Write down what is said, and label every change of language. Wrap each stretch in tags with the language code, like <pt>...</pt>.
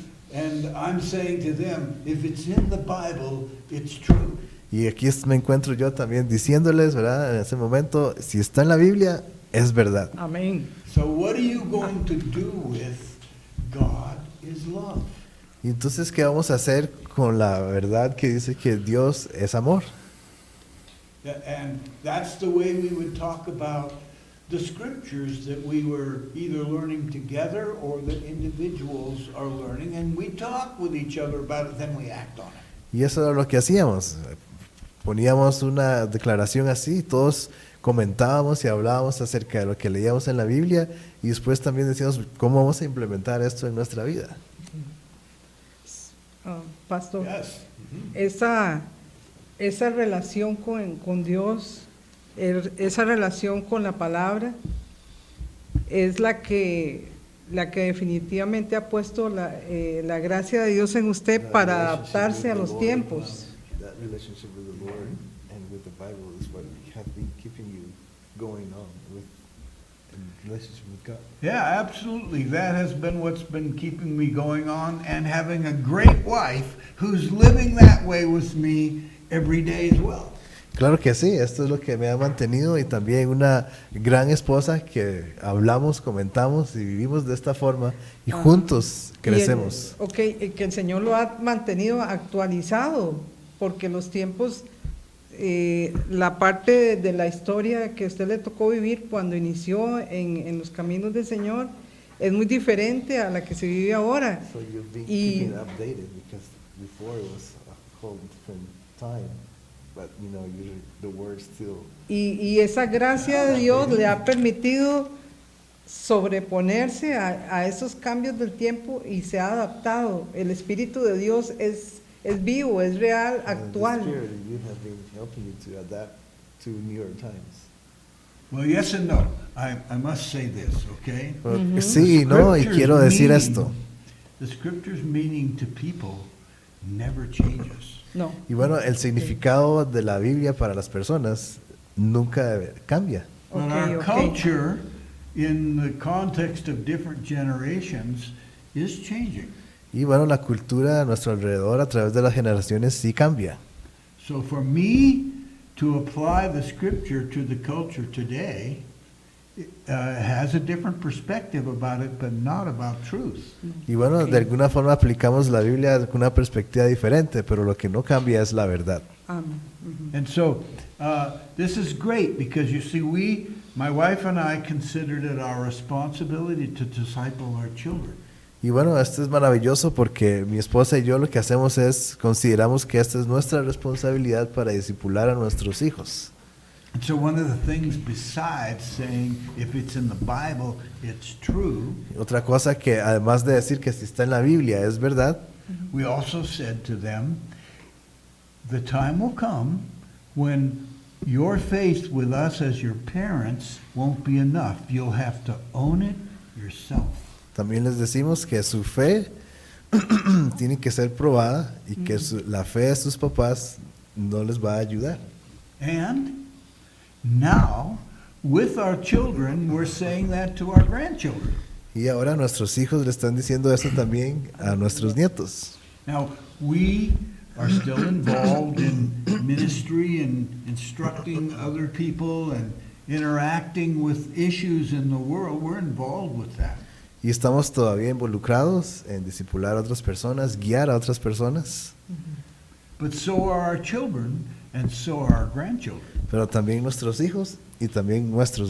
<en>And I'm saying to them, if it's in the Bible, it's true.</en> <es>Y aquí me encuentro yo también diciéndoles, ¿verdad? En ese momento, si está en la Biblia, es verdad. Amén.</es> <en>So what are you going to do with God is love?</en> <es>Y entonces, ¿qué vamos a hacer con la verdad que dice que Dios es amor?</es> <en>And that's the way we would talk about the scriptures that we were either learning together or that individuals are learning, and we talk with each other about it, then we act on it.</en> <es>Y eso era lo que hacíamos. Poníamos una declaración así, todos comentábamos y hablábamos acerca de lo que leíamos en la Biblia y después también decíamos cómo vamos a implementar esto en nuestra vida. Pastor,</es> <en>Yes.</en> <es>esa relación con Dios, esa relación con la palabra, es la que definitivamente ha puesto la gracia de Dios en usted para adaptarse a los tiempos.</es> <en>That relationship with the Lord and with the Bible is what has been keeping you going on with in relationship with God. Yeah, absolutely. That has been what's been keeping me going on, and having a great wife who's living that way with me every day as well.</en> <es>Claro que sí, esto es lo que me ha mantenido y también una gran esposa que hablamos, comentamos y vivimos de esta forma y juntos crecemos. Que el Señor lo ha mantenido actualizado, porque los tiempos, la parte de la historia que a usted le tocó vivir cuando inició en los caminos del Señor es muy diferente a la que se vive ahora.</es> <en>So you've been</en> <es>Y-</es> <en>keeping updated because before it was a whole different time, but you know, the word still.</en> <es>Y esa gracia de Dios le ha permitido sobreponerse a esos cambios del tiempo y se ha adaptado. El Espíritu de Dios es vivo, es real, actual.</es> <en>The Spirit of you have been helping you to adapt to newer times. Well, yes and no. I must say this, okay?</en> <es>Sí, no, y</es> <en>Scripture's</en> <es>quiero decir</es> <en>meaning-</en> <es>esto.</es> <en>The scripture's meaning to people never changes.</en> <es>No. Y bueno, el significado de la Biblia para las personas nunca cambia.</es> <en>But Ok, our ok. culture, in the context of different generations, is changing.</en> <es>Y bueno, la cultura a nuestro alrededor a través de las generaciones sí cambia.</es> <en>So for me to apply the scripture to the culture today has a different perspective about it, but not about truth.</en> <es>Y bueno, de alguna forma aplicamos la Biblia con una perspectiva diferente, pero lo que no cambia es la verdad. Amén.</es> <en>And so this is great because you see, my wife and I considered it our responsibility to disciple our children.</en> <es>Y bueno, esto es maravilloso porque mi esposa y yo lo que hacemos es, consideramos que esta es nuestra responsabilidad para discipular a nuestros hijos.</es> <en>And so one of the things besides saying if it's in the Bible, it's true,</en> <es>Otra cosa que además de decir que si está en la Biblia es verdad,</es> <en>we also said to them, the time will come when your faith with us as your parents won't be enough. You'll have to own it yourself.</en> <es>también les decimos que su fe tiene que ser probada y que la fe de sus papás no les va a ayudar.</es> <en>And now, with our children, we're saying that to our grandchildren.</en> <es>Y ahora nuestros hijos le están diciendo eso también a nuestros nietos.</es> <en>Now, we are still involved in ministry and instructing other people and interacting with issues in the world. We're involved with that.</en> <es>Y estamos todavía involucrados en discipular a otras personas, guiar a otras personas,</es> <en>But so are our children, and so are our grandchildren.</en> <es>pero también nuestros hijos y también nuestros</es>